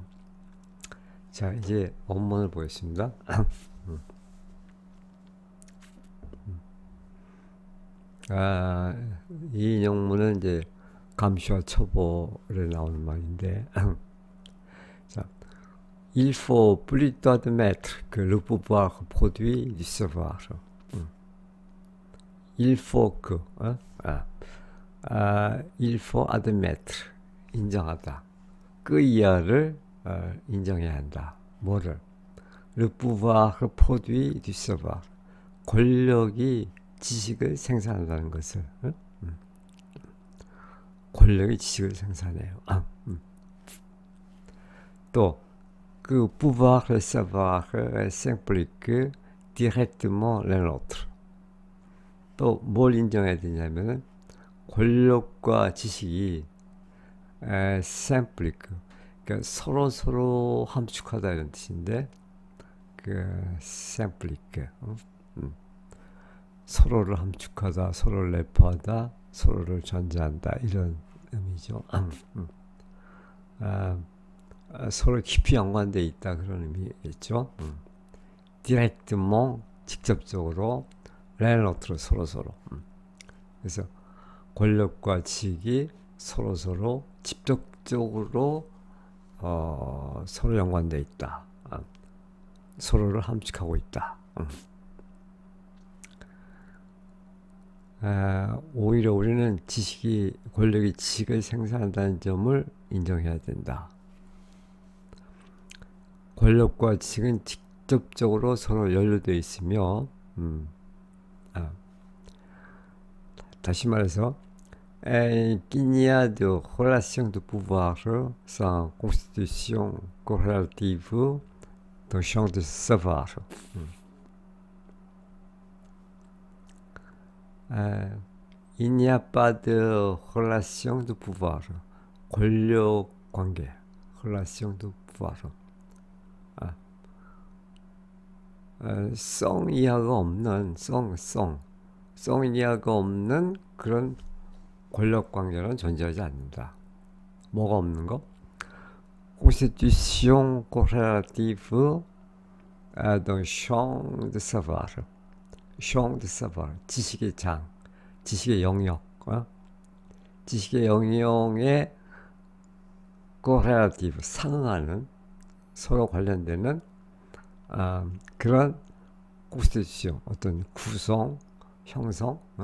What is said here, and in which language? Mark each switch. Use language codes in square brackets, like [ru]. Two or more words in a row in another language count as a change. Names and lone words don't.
[ko] 자, 이제 원문을 보겠습니다. 이 인용문은 이제 감시와 처벌에 나오는 말인데, 자, [fr] il faut plutôt admettre que le pouvoir produit du savoir. il faut que, il faut admettre, [ko] 인정하다. 그 이하를 인정해야 한다. 뭐를? [fr] le pouvoir produit du savoir. [ko] 권력이 지식을 생산한다는 것을. 권력이 지식을 생산해요. 또 그 [fr] pouvoir savoir s'implique directement l'un l'autre. [ko] 또 뭘 인정해야 되냐면은 권력과 지식이 s'implique, 그러니까 서로 함축하다 이런 뜻인데, 그 s'implique, 서로를 함축하다, 서로를 내포하다, 서로를 전제한다 이런 의미죠. 서로 깊이 연관되어 있다 그런 의미겠죠. [fr] directement, 직접적으로, l'un l'autre, [ko] 서로. 그래서 권력과 지식이 서로 직접적으로 서로 연관되어 있다. 서로를 함축하고 있다. 오히려 우리는 권력이 지식을 생산한다는 점을 인정해야 된다. 권력과 지식은 직접적으로 서로 연루되어 있으며, 다시 말해서, [fr] qu'il n'y a de relation de pouvoir sans constitution corrélative dans le champ de savoir. Il n'y a pas de relation de pouvoir. [ko] 권력 관계. [fr] relation de pouvoir. [ko] 성이하가 없는 성이하가 없는 그런 권력 관계는 존재하지 않는다. 뭐가 없는 거? [fr] constitution corrélative dans le champ de savoir. champ de savoir, [ko] 지식의 장, 지식의 영역, 지식의 영역에 corrélative, 상응하는, 서로 관련되는 그런 constitution, 어떤 구성, 형성,